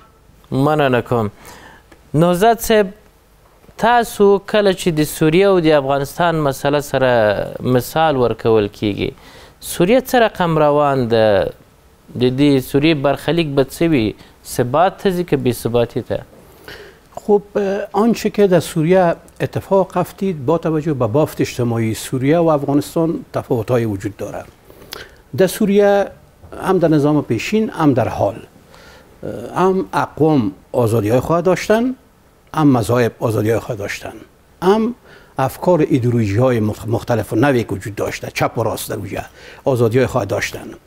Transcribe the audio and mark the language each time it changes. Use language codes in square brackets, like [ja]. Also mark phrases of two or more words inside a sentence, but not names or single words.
[ps] مننه کوم. نوزاد صاحب، تاسو کله چې د سوریه او د افغانستان مسله سره مثال ورکول کیږي، سوریه څه رقم روان ده؟ د دې سوریه برخلیک به څه وي؟ ثبات ته ځي که بی‌ثباتی ته؟ [fa] خب آنچه که در سوریه اتفاق افتید با توجه به بافت اجتماعی سوریه و افغانستان تفاوت‌های وجود دارد. در سوریه هم در نظام پیشین هم در حال هم اقوام آزادی‌های خود داشتن، هم مذاهب آزادی‌های خود داشتن، هم افکار ایدئولوژی‌های مختلف و نوعی وجود داشته، چپ و راست در اونجا آزادی‌های خود داشتن.